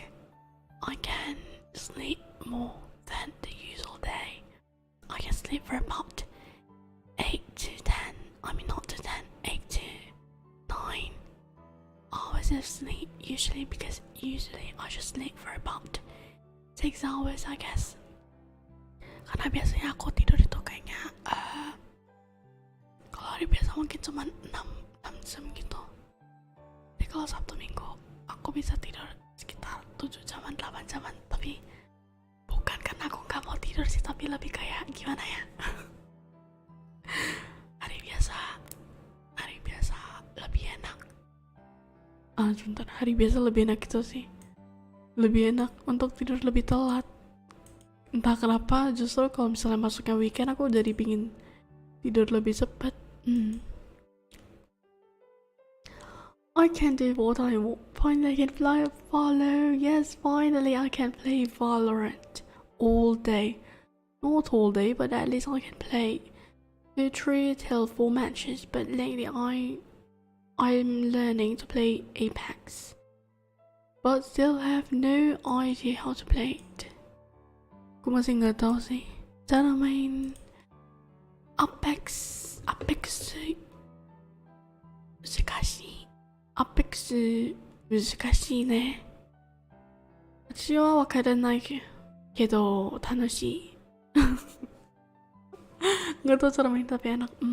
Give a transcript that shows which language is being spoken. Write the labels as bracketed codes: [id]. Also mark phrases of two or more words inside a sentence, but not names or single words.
[en] I can sleep more than the usual day. I can sleep for about 8 to 10. I mean not to 10, 8 to 9 hours of sleep usually, because usually I just sleep for about 6 hours I guess. [id] Karena biasanya aku tidur itu kayaknya kalau hari biasa mungkin cuma 6 jam gitu. Jadi kalau Sabtu Minggu aku bisa tidur sekitar 7 jaman, 8 jaman. Tapi bukan karena aku gak mau tidur sih, tapi lebih kayak gimana ya. Hari biasa lebih enak. Sebentar, hari biasa lebih enak itu sih. Lebih enak untuk tidur lebih telat. Entah kenapa, justru kalau misalnya masuknya weekend aku jadi pingin tidur lebih cepat. [en] I can do what I want. Finally I can play Valo. Yes, finally I can play Valorant all day. Not all day, but at least I can play 3 till 4 matches. But lately I'm learning to play Apex, but still have no idea how to play it. [id] Aku masih nggak tahu sih cara main Apex [ja] 難しいね。私はわからないけど楽しい。 [id] Nggak tahu cara main tapi enak.